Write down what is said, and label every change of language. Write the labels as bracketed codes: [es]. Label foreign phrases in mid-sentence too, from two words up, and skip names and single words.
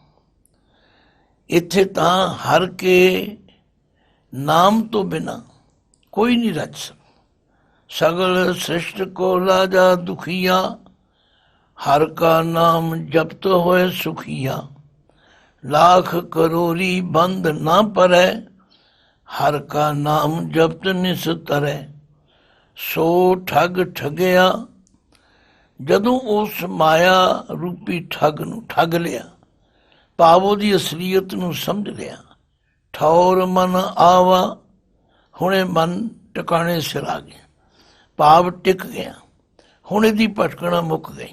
[pa] ਇੱਥੇ ਤਾਂ ਹਰ ਕੇ ਨਾਮ ਤੋਂ ਬਿਨਾਂ ਕੋਈ ਨਹੀਂ ਰਚ ਸਕਦਾ। ਸਗਲ ਸ੍ਰਿਸ਼ਟ ਕੋ ਰਾਜਾ ਦੁਖੀਆ, ਹਰ ਕਾ ਨਾਮ ਜਪਤ ਹੋਏ ਸੁਖੀਆ। [hi] लाख करोरी बंद ना परै, हर का नाम जपत निस्तरै। सो ठग ठगਿਆ। [pa] ਜਦੋਂ ਉਸ ਮਾਇਆ ਰੂਪੀ ਠੱਗ ਨੂੰ ਠੱਗ ਲਿਆ, ਭਾਵ ਉਹਦੀ ਅਸਲੀਅਤ ਨੂੰ ਸਮਝ ਲਿਆ, ਠੌਰ ਮਨ ਆਵਾ, ਹੁਣੇ ਮਨ ਟਿਕਾਣੇ ਸਿਰ ਆ ਗਿਆ, ਭਾਵ ਟਿਕ ਗਿਆ, ਹੁਣ ਇਹਦੀ ਭਟਕਣਾ ਮੁੱਕ ਗਈ।